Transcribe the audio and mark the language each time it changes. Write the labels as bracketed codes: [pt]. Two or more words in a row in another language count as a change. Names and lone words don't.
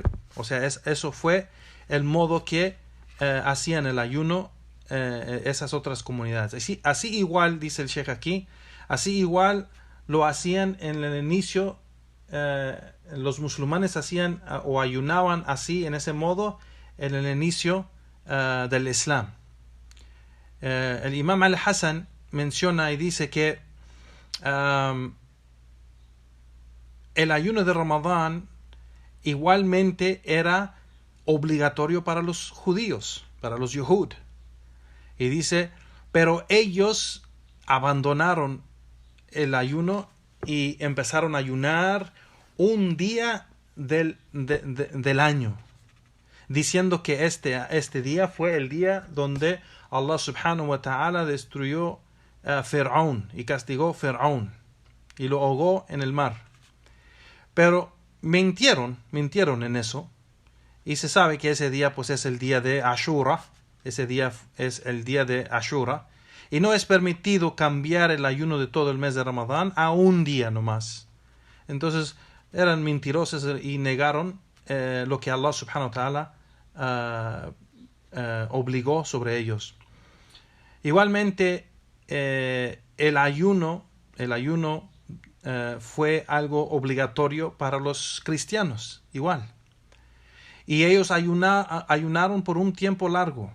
[es] O sea, eso fue el modo que hacían el ayuno esas otras comunidades. Así igual, dice el Sheikh aquí, así igual lo hacían en el inicio. Los musulmanes hacían o ayunaban así, en ese modo, en el inicio del Islam. El Imam al-Hasan menciona y dice que el ayuno de Ramadán igualmente era obligatorio para los judíos, para los Yehud. Y dice, pero ellos abandonaron el ayuno y empezaron a ayunar un día del año, diciendo que este día fue el día donde Allah [ar] سبحانه وتعالى [es] destruyó a Fir'aun y castigó a Fir'aun y lo ahogó en el mar. Pero mintieron en eso, y se sabe que ese día pues es el día de Ashura, ese día es el día de Ashura, y no es permitido cambiar el ayuno de todo el mes de Ramadán a un día nomás. Entonces eran mentirosos y negaron lo que Allah [ar] سبحانه وتعالى [es] obligó sobre ellos. Igualmente el ayuno fue algo obligatorio para los cristianos, igual. Y ellos ayunaron por un tiempo largo.